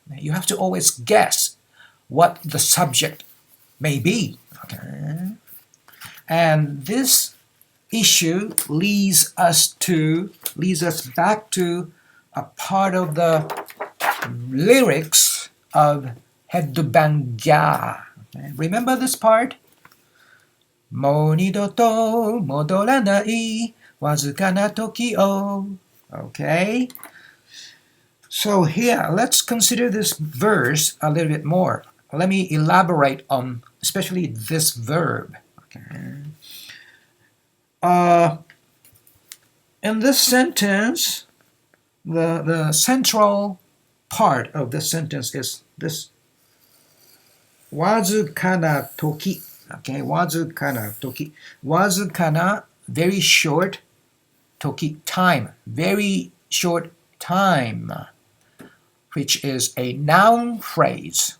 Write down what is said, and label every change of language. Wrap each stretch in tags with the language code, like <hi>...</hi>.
<en>You have to always guess what the subject may be. Okay? And this issue leads us back to a part of the lyrics of Headbangeeeeeerrrr. Okay? Remember this part?</en> <ja>もう二度と戻らないわずかな時を</ja> <en>Okay? So here, let's consider this verse a little bit more. Let me elaborate on especially this verb. Okay? In this sentence, the central part of this sentence is this</en> <ja>わずかな時</ja> <en>Okay,</en> <ja>わずかな</ja> <en>時 わずかな very short 時 time very short time which is a noun phrase.</en>